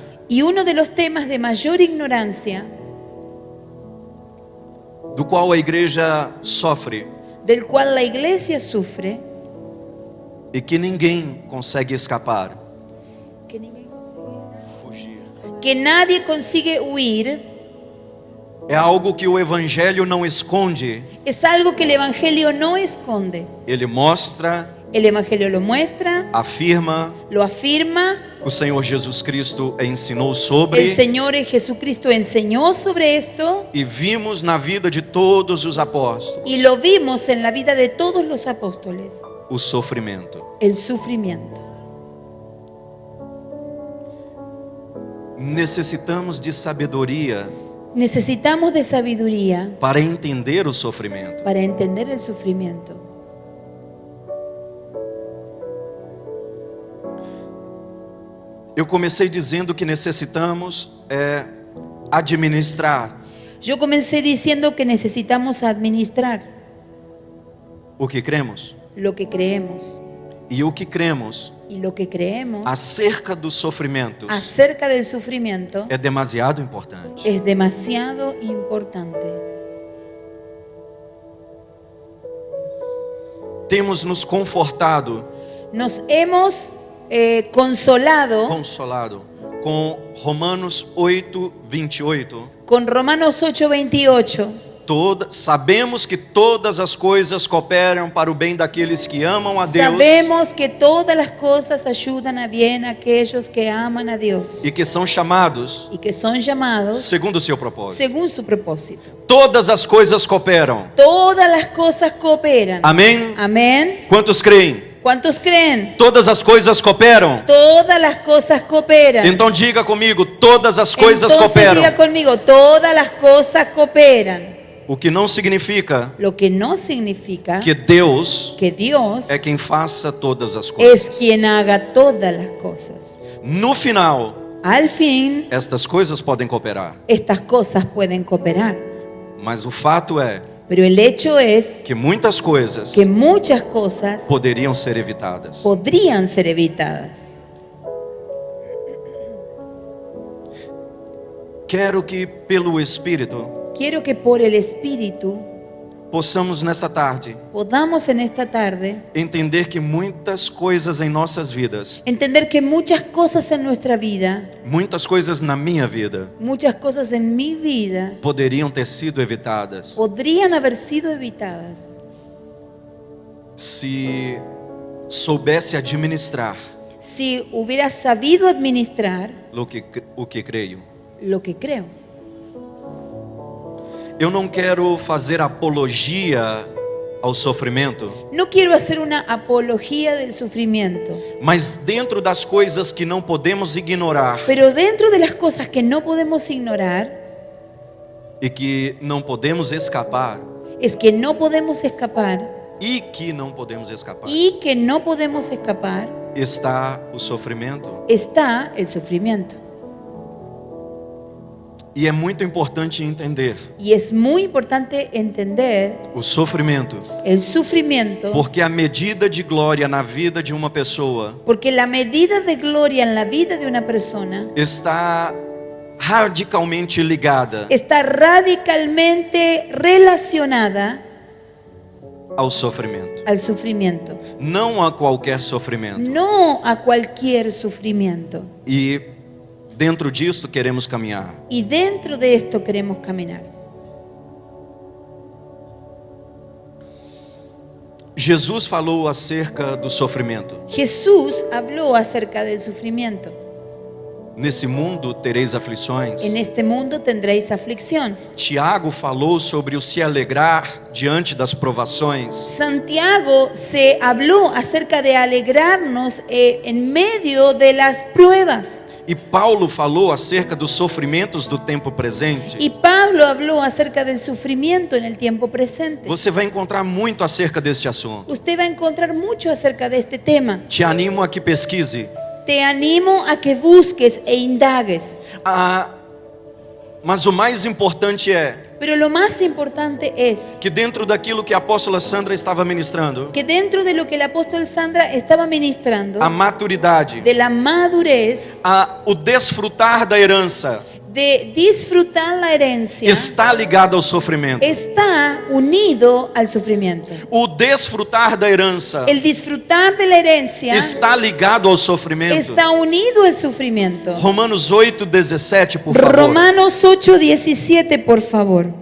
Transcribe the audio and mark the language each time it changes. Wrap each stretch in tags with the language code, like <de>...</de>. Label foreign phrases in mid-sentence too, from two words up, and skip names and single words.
<es>Y uno de los temas de mayor ignorancia</es> <pt>do qual a igreja sofre</pt> <es>del cual la iglesia sufre,</es> <pt>e que ninguém consegue escapar, fugir,</pt> <es>que nadie consigue huir,</es> <pt>é algo que o Evangelho não esconde.</pt> <es>es algo que el Evangelio no esconde.</es> <pt>Ele mostra,</pt> <es>El Evangelio lo muestra,</es> <pt>afirma,</pt> <es>lo afirma.</es> <pt>o Senhor Jesus Cristo ensinou</pt> <es>El</es> <pt>sobre,</pt> <es>Señor Jesucristo enseñó sobre esto</es> <pt>e vimos na vida de todos os apóstolos</pt> <es>y lo vimos en la vida de todos los apóstoles,</es> <pt>o sofrimento.</pt> <es>el sufrimiento.</es> <pt>Necessitamos de sabedoria</pt> <es>Necesitamos de sabiduría</es> <pt>para entender o sofrimento.</pt> <es>para entender el sufrimiento.</es> <pt>Eu comecei dizendo que necessitamos administrar</pt> <es>Yo comencé diciendo que necesitamos administrar</es> <pt>o que cremos.</pt> <es>lo que creemos.</es> <pt>E o que cremos</pt> <es>Y lo que creemos</es> <pt>acerca dos sofrimentos</pt> <es>acerca del sufrimiento</es> <pt>é demasiado importante.</pt> <es>es demasiado importante.</es> <pt>Temos nos confortado,</pt> <es>Nos hemos consolado</es> <pt>consolado com Romanos 8:28,</pt> <es>con Romanos 8:28,</es> <pt>Sabemos que todas as coisas cooperam para o bem daqueles que amam a Deus</pt> <es>Sabemos que todas las cosas ayudan a bien a aquellos que aman a Dios</es> <pt>e que são chamados</pt> <es>y que son llamados</es> <pt>segundo o seu propósito.</pt> <es>según su propósito.</es> <pt>Todas as coisas cooperam.</pt> <es>Todas las cosas cooperan.</es> <pt>Amém?</pt> <es>Amén.</es> <pt>Quantos creem?</pt> <es>¿Cuántos creen?</es> <pt>Todas as coisas cooperam.</pt> <es>Todas las cosas cooperan.</es> <pt>Então diga comigo, todas as coisas</pt> <es>Entonces</es> <pt>cooperam.</pt> <es>diga conmigo, todas las cosas cooperan.</es> <pt>O que não significa</pt> <es>Lo que no significa</es> <pt>que Deus</pt> <es>que Dios</es> <pt>é quem faça todas as</pt> <es>es</es> <pt>coisas.</pt> <es>quien haga todas las cosas.</es> <pt>No final,</pt> <es>Al fin,</es> <pt>estas coisas podem cooperar.</pt> <es>estas cosas pueden cooperar.</es> <pt>Mas o fato é</pt> <es>Pero el hecho es</es> <pt>que muitas coisas</pt> <es>que muchas cosas</es> <pt>poderiam ser evitadas.</pt> <es>podrían ser evitadas.</es> <pt>Quero que pelo Espírito</pt> <es>Quiero que por el Espíritu</es> <pt>possamos nesta tarde</pt> <es>podamos en esta tarde</es> <pt>entender que muitas coisas em nossas vidas,</pt> <es>entender que muchas cosas en nuestra vida,</es> <pt>muitas coisas na minha vida,</pt> <es>muchas cosas en mi vida</es> <pt>poderiam ter sido evitadas</pt> <es>podrían haber sido evitadas</es> <pt>se soubesse administrar</pt> <es>si hubiera sabido administrar</es> <pt>o que creio.</pt> <es>lo que creo.</es> <pt>Eu não quero fazer apologia ao sofrimento,</pt> <es>No quiero hacer una apología del sufrimiento,</es> <pt>mas dentro das coisas que não podemos ignorar</pt> <es>pero dentro de las cosas que no podemos ignorar</es> <pt>e que não podemos escapar</pt> <es>es que no podemos escapar</es> <pt>e que não podemos escapar,</pt> <es>y que no podemos escapar</es> <pt>está o sofrimento.</pt> <es>está el sufrimiento.</es> <pt>E é muito importante entender</pt> <es>Y es muy importante entender</es> <pt>o sofrimento,</pt> <es>el sufrimiento,</es> <pt>porque a medida de glória na vida de uma pessoa</pt> <es>porque la medida de gloria en la vida de una persona</es> <pt>está radicalmente ligada</pt> <es>está radicalmente relacionada</es> <pt>ao sofrimento,</pt> <es>al sufrimiento,</es> <pt>não a qualquer sofrimento.</pt> <es>no a cualquier sufrimiento.</es> <pt>E dentro disto queremos caminhar.</pt> <es>Y dentro de esto queremos caminar.</es> <pt>Jesus falou acerca do sofrimento.</pt> <es>Jesús habló acerca del sufrimiento.</es> <pt>Nesse mundo tereis aflições.</pt> <es>En este mundo tendréis aflicción.</es> <pt>Tiago falou sobre o se alegrar diante das provações.</pt> <es>Santiago se habló acerca de alegrarnos en medio de las pruebas.</es> <pt>E Paulo falou acerca dos sofrimentos do tempo presente.</pt> <es>Y Pablo habló acerca del sufrimiento en el tiempo presente.</es> <pt>Você vai encontrar muito acerca deste assunto.</pt> <es>Usted va a encontrar mucho acerca de este tema.</es> <pt>Te animo a que pesquise.</pt> <es>Te animo a que busques e indagues.</es> <pt>Mas o mais importante é</pt> <es>Pero lo más importante es</es> <pt>que dentro daquilo que a apóstola Sandra estava ministrando,</pt> <es>que dentro de lo que el apóstol Sandra estaba ministrando,</es> <pt>a maturidade,</pt> <es>de la madurez,</es> <pt>o desfrutar da herança</pt> <es>de disfrutar la herencia,</es> <pt>está ligado ao sofrimento.</pt> <es>está unido al sufrimiento.</es> <pt>O desfrutar da herança</pt> <es>El disfrutar de la herencia</es> <pt>está ligado ao sofrimento.</pt> <es>está unido al sufrimiento.</es> <pt>Romanos 8:17, por favor.</pt> <es>Romanos 8:17, por favor.</es>